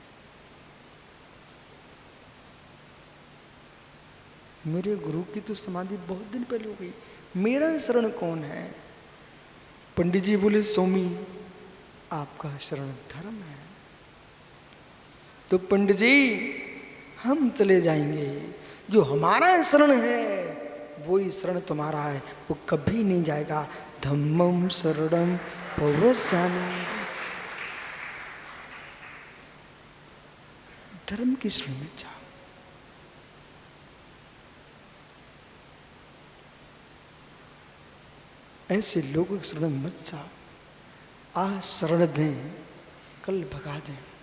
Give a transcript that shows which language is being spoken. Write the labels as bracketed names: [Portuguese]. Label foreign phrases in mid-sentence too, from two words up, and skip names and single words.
[Hindi] मेरे गुरु की तो समाधि बहुत दिन पहले हो गई, मेरा शरण कौन है? पंडित जी बोले, स्वामी आपका शरण धर्म है। तो पंडित जी हम चले जाएंगे, जो हमारा शरण है वही शरण तुम्हारा है, वो कभी नहीं जाएगा। [Pali] धम्मम शरणम पौरस्यामि, [Hindi] धर्म की शरण में जाओ। ऐसे लोगों की शरण में मत जाओ। आज शरण दें, कल भगा दें।